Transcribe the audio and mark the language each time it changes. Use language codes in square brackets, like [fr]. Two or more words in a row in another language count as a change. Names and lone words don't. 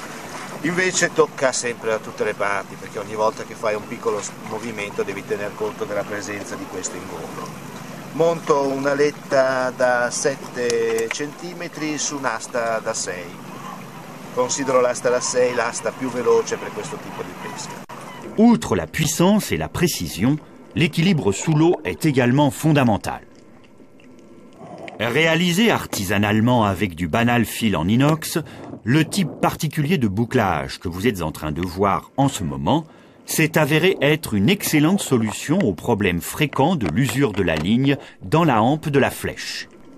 [it] Invece tocca sempre da tutte le parti, perché ogni volta che fai un piccolo movimento devi tener conto della presenza di questo ingombro. Monto una letta da 7 cm su un'asta da 6. Considero l'asta da 6 l'asta più veloce per questo tipo di pesca. [fr] Outre la puissance et la précision, l'équilibre sous l'eau est également fondamental. Réalisé artisanalement avec du banal fil en inox, le type particulier de bouclage que vous êtes en train de voir en ce moment s'est avéré être une excellente solution au problème fréquent de l'usure de la ligne dans la hampe de la flèche.